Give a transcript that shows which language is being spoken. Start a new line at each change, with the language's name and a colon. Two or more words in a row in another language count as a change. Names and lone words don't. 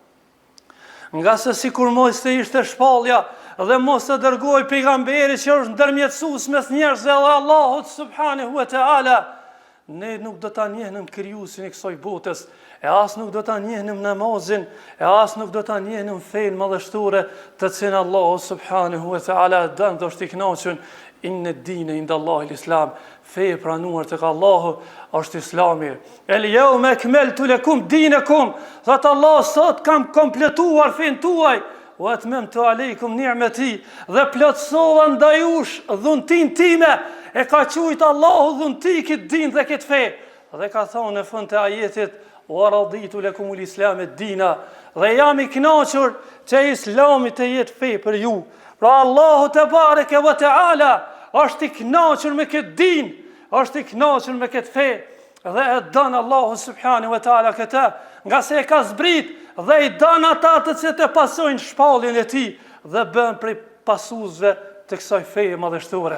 Albanian: Nga se sikur mos të ishte shpallja dhe mos të dërgoj pejgamberi që është ndërmjetësues mes njerëzve dhe Allahut
Arabic: سبحانه وتعالى,
Albanian: ne nuk do ta njehnim krijuesin e kësaj botës, e as nuk do ta njehnim namazin, e as nuk do ta njehnim fenë madhështore të cilën Allahu
Arabic: سبحانه وتعالى
Albanian: don të është i kënaqur.
Arabic: إن الدين عند الله الإسلام.
Albanian: Fe e pranuar tek Allahu është Islami.
Arabic: اليوم أكملت لكم دينكم.
Albanian: Thot Allah, sot kam kompletuar fenë tuaj.
Arabic: وأتممت عليكم نعمتي.
Albanian: Dhe plotësova ndaj jush dhuntin time. E ka thujt Allahu dhunti këtë din dhe këtë fe. Dhe ka thonë në fund të ajetit:
Arabic: "ورضيت لكم الإسلام دينا."
Albanian: Dhe jam i kënaqur që Islami të jetë fe për ju. Pra Allahu
Arabic: تبارك وتعالى
Albanian: është i kënaqur me këtë din, është i kënaqur me këtë fe, dhe e don Allahu
Arabic: سبحانه وتعالى
Albanian: këtë, nga se e ka zbrit dhe i don ata të cilët e pasojnë shpalljen e tij dhe bën prej pasuesve të kësaj feje madhështore.